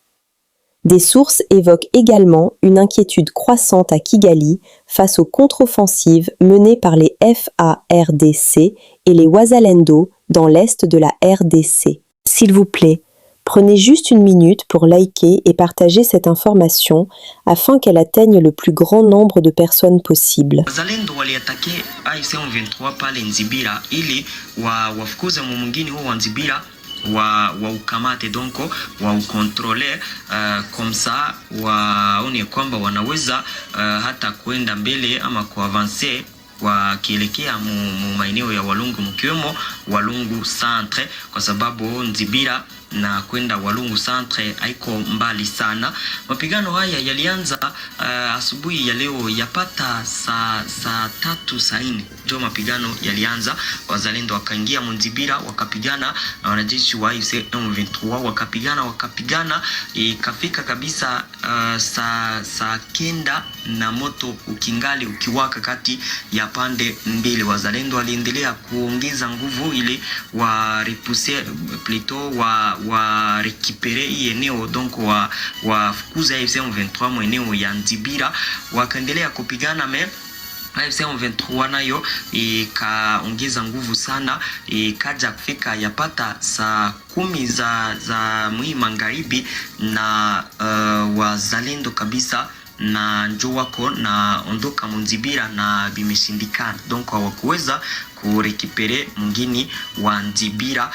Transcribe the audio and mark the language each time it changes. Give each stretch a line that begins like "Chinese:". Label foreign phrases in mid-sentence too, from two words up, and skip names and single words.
French: Des sources évoquent également une inquiétude croissante à Kigali face aux contre-offensives menées par les FARDC et les Wazalendo dans l'est de la RDC. S'il vous plaît, prenez juste une minute pour liker et partager cette information afin qu'elle atteigne le plus grand nombre de personnes possible.
Swahili: Wazalendo waliatake AFC M23 pale Nzibira ili wafukuze mwingine huo wa Nzibira wa ukamate donko wa ukontrole
French: comme ça
Swahili: waone kwamba wanaweza hata kuenda mbele ama kuavancer wakielekea maeneo ya Walungu mkiwemo Walungu Centre kwa sababu Nzibira na kwenda Walungu Centre haiko mbali sana. Mapigano haya yalianza asubuhi ya leo yapata saa 3 saa 4 ndio mapigano yalianza. Wazalendo wakaingia Nzibira wakapigana na wanajeshi wa AFC M23 wakapigana ikafika kabisa saa 9 na moto ukingali ukiwaka kati ya pande mbili. Wazalendo waliendelea kuongeza nguvu ili wa
French: repousser plutôt
Swahili: wa récupérer hii eneo donc wa fukuza AFC M23 mweneo ya Nzibira wakaendelea kupigana AFC M23 nayo ikaongeza nguvu sana ikaja kufika yapata saa 10 za magharibi na wazalendo kabisa na njoo wako na ondoka Nzibira na bimeshindikana donc hawakuweza kurekipere mwingine wa Nzibira.